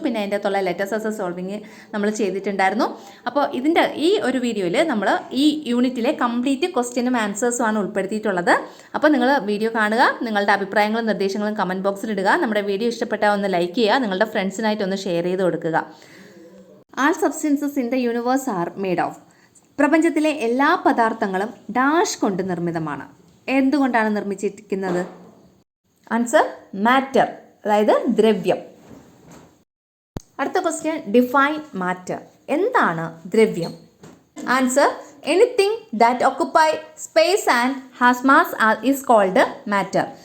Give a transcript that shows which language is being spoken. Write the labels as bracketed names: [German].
[Malayalam] പിന്നെ അതിൻ്റെ അകത്തുള്ള ലെറ്റേഴ്സ് സോൾവിങ് നമ്മൾ ചെയ്തിട്ടുണ്ടായിരുന്നു. അപ്പോൾ ഇതിൻ്റെ ഈ ഒരു വീഡിയോയിൽ നമ്മൾ ഈ യൂണിറ്റിലെ കംപ്ലീറ്റ് ക്വസ്റ്റ്യനും ആൻസേഴ്സും ആണ് ഉൾപ്പെടുത്തിയിട്ടുള്ളത്. അപ്പോൾ നിങ്ങൾ വീഡിയോ കാണുക, നിങ്ങളുടെ അഭിപ്രായങ്ങളും നിർദ്ദേശങ്ങളും കമൻറ്റ് ബോക്സിൽ ഇടുക. നമ്മുടെ വീഡിയോ ഇഷ്ടപ്പെട്ടാൽ ഒന്ന് ലൈക്ക് ചെയ്യുക, നിങ്ങളുടെ ഫ്രണ്ട്സിനായിട്ട് ഒന്ന് ഷെയർ ചെയ്ത് കൊടുക്കുക. [English] All substances in the universe are made of. [Malayalam] പ്രപഞ്ചത്തിലെ എല്ലാ പദാർത്ഥങ്ങളും ഡാഷ് കൊണ്ട് നിർമ്മിതമാണ്. എന്തുകൊണ്ടാണ് നിർമ്മിച്ചിരിക്കുന്നത്? ആൻസർ മാറ്റർ, അതായത് ദ്രവ്യം. അടുത്ത ക്വസ്റ്റ്യൻ, [English] Define matter. [Malayalam] എന്താണ് ദ്രവ്യം? [English] Answer anything that occupy space and has mass is called matter.